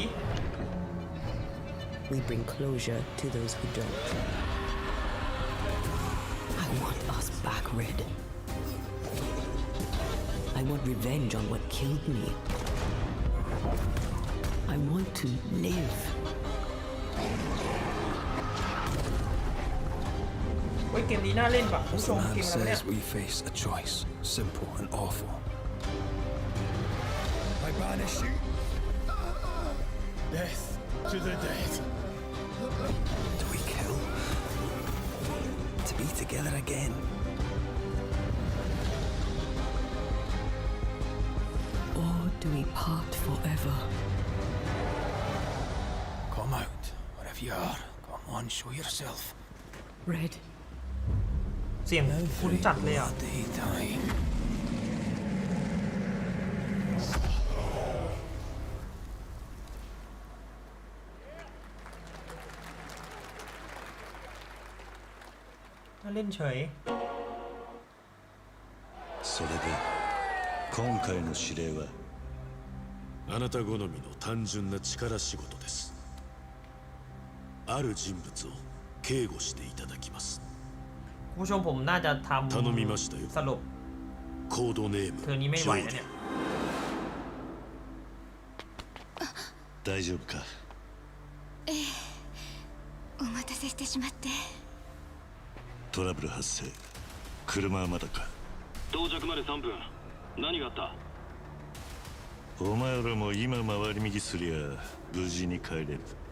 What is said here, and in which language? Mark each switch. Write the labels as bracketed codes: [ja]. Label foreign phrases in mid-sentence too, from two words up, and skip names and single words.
[en] We bring closure to those who don't. I want us back, Red. I want revenge on what killed me. I want to live. [th] เฮ้ยเกมนี้น่าเล่นป่ะผู้ [en] As ช the ม man [th] เกมอะไรเนี่ย [en] says, we face a choice, simple and awful. I banish you. Death to the dead. Do we kill? To be together again. Or do we part forever? Come out, wherever you are. Come on, show yourself. Red. [th] เสียงคุ้นจัดเลยอ่ะ [en] Daytime. [th] น่าเล่นเฉย [ja] それで今回の指令はあなた好みの単純な力仕事です。ある人物を警護していただきます。 [th] ผู้ชมผมน่าจะทำ [ja] 頼みましたよ。 [th] สรุป [ja] コードネーム [th] เธอนี้ไม่ไหวนะเนี่ย [ja] 大丈夫か。お待たせしてしまって。トラブル発生。車はまだか。到着まで3分。何があった？お前らも今回り右すりゃ無事に帰れる。